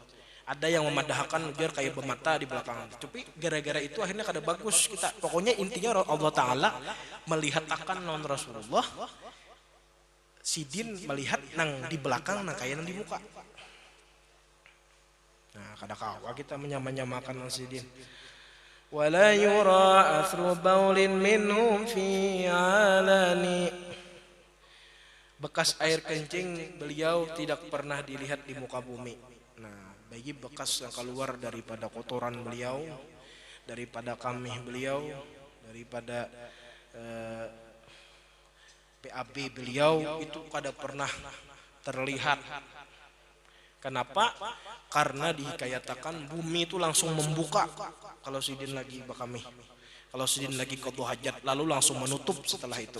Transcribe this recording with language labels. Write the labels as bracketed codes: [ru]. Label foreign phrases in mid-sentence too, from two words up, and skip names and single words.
[bjn] Ada yang memadahkan biar kayak bermata di belakang. Tapi gara-gara itu akhirnya kada bagus kita. Pokoknya intinya Allah Ta'ala melihat akan non Rasulullah. Sidin melihat nang di belakang nang kayak nang di muka. Nah, kada kawa kita menyamakan nang sidin. [ar] ولا يرى أثر بول منهم في الأرض. [id] bekas air kencing beliau tidak pernah dilihat di muka bumi. [bjn] Nah, bagi bekas yang keluar daripada kotoran beliau, daripada kamih beliau, daripada PAB beliau itu kada pernah terlihat. Kenapa? Karena dihikayatakan bumi itu langsung membuka kalau sidin lagi bakamih, kalau sidin lagi qadha hajat, lalu langsung menutup setelah itu.